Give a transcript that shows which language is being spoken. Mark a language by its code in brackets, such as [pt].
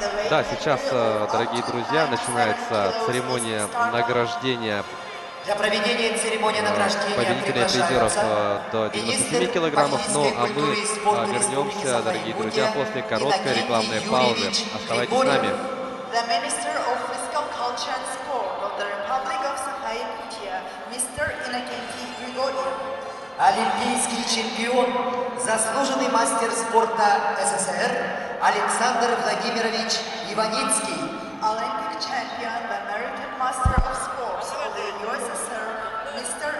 [ru] Да, сейчас, дорогие друзья, начинается церемония награждения Для проведения церемонии награждения победителей и призеров до 97 килограммов. Ну а мы вернемся, дорогие друзья, после короткой рекламной паузы. Оставайтесь с нами. [en] The Minister of Physical Culture and Sport of the Republic of Sakha-Yakutia, Mr. Innokenty Grigoriev. [ru] Олимпийский чемпион, заслуженный мастер спорта СССР Александр Владимирович Иваницкий. [en] Olympic champion, the merited master of sports of the USSR, Mr.